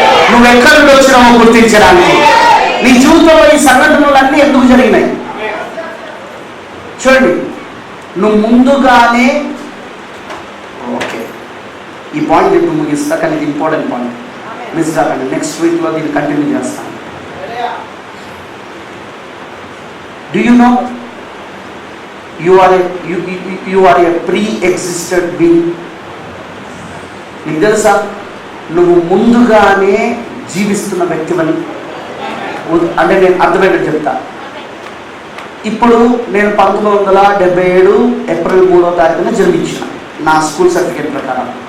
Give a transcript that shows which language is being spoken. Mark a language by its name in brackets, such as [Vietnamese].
[Telugu] నువ్వెక్కడి నుండి వచ్చినావో గుర్తించడానికి. నీ జీవితంలో ఈ సంఘటనలన్నీ ఎందుకు జరిగినాయి చూడండి. నువ్వు ముందుగానే, ఓకే, ఈ పాయింట్ ఇప్పుడు ముగిస్తా, కానీ ఇది ఇంపార్టెంట్ పాయింట్, మిస్ కాకండి. నెక్స్ట్ వీక్లో దీన్ని కంటిన్యూ చేస్తాను. [English] Do you know you are a pre-existed being? [Telugu] నీకు తెలుసా నువ్వు ముందుగానే జీవిస్తున్న వ్యక్తివని? అంటే నేను అర్థమయ్యేట్టు చెప్తా. ఇప్పుడు నేను 1977 ఏప్రిల్ 3వ తారీఖున జన్మించిన, నా స్కూల్ సర్టిఫికేట్ ప్రకారం.